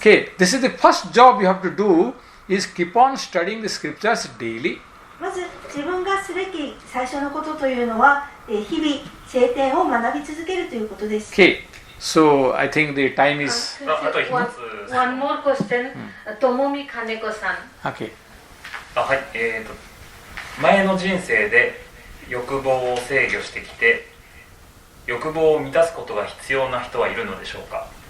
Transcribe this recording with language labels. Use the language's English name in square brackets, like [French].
[English] Okay, this is the first job you have to do is keep on studying the scriptures daily. [Japanese] まず自分がすべき最初のことというのは、日々聖典を学び続けるということです。 [English] Okay, so I think the time is... One more question, Tomomi Kaneko-san. Okay. [Japanese] はい、前の人生で欲望を制御してきて欲望を満たすことが必要な人はいるのでしょうか。